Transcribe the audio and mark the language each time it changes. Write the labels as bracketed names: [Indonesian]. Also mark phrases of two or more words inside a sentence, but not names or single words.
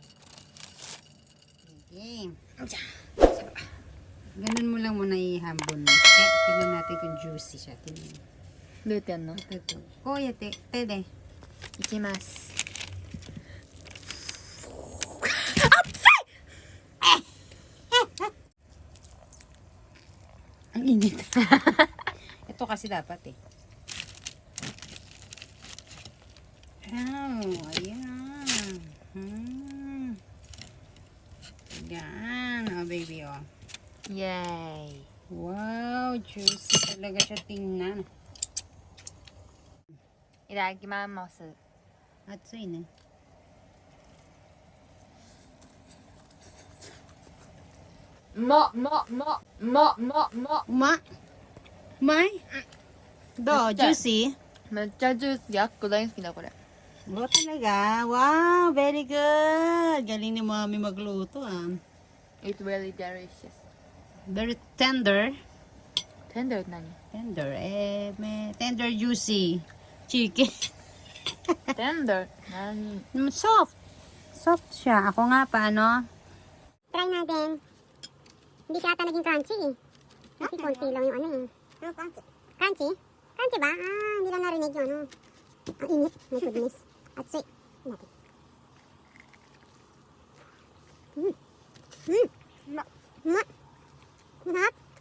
[Filipino] Okay. Ganun mo lang muna ihambon. Kaya tingnan natin kung juicy siya. Tingnan. [Japanese] どうやってやんの？こうやって手で。いきます。 [Filipino] Ang init. Ito kasi dapat eh. Oh, ayan. Ayan, [English] oh baby, oh. [Filipino] Yay! Wow, juicy talaga siya tingnan. [Japanese] いただきます。熱いね。うまっ、うまっ、うまっ、うまっ、うまっ、うまっ。 [Filipino] Uma? Umay? Do, juicy? [Japanese] めっちゃジュース、やっこ大好きだこれ。 [Filipino] Oh, talaga? Wow, [English] very good. [Filipino] Galing ni Mommy magluto, ah. [English] It's really delicious. Very tender. [Japanese] Tender って何？ [Filipino] Tender, may [English] tender juicy chicken. [Japanese] Tender? 何？ [Filipino] Soft. Soft siya. Ako nga, paano? Try natin. Hindi siya ata naging crunchy eh. Kasi konti lang yung ano eh. Crunchy? Crunchy ba? Ah, hindi lang narinig yung ano. Ang init. [English] My goodness. [Filipino] At sweet. Natin. Masarap.